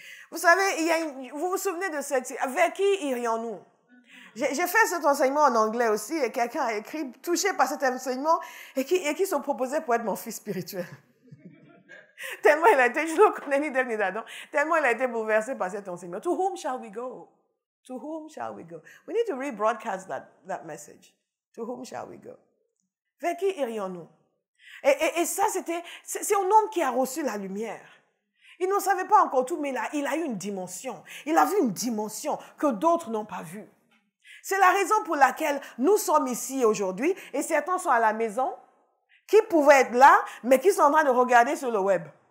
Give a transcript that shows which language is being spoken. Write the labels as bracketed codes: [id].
[fr] Vous savez, vous vous souvenez de cette... Vers qui irions-nous? J'ai fait cet enseignement en anglais aussi et quelqu'un a écrit, touché par cet enseignement et qui se proposait pour être mon fils spirituel. Tellement il a été, je ne le connais ni d'elle ni d'Adam, tellement il a été bouleversé par cet enseignement. [en] To whom shall we go? To whom shall we go? We need to rebroadcast that message. To whom shall we go? [fr] Vers qui irions-nous? Et ça, c'est un homme qui a reçu la lumière. Il ne savait pas encore tout, mais il a eu une dimension. Il a vu une dimension que d'autres n'ont pas vue. C'est la raison pour laquelle nous sommes ici aujourd'hui et certains sont à la maison qui pouvaient être là, mais qui sont en train de regarder sur le web.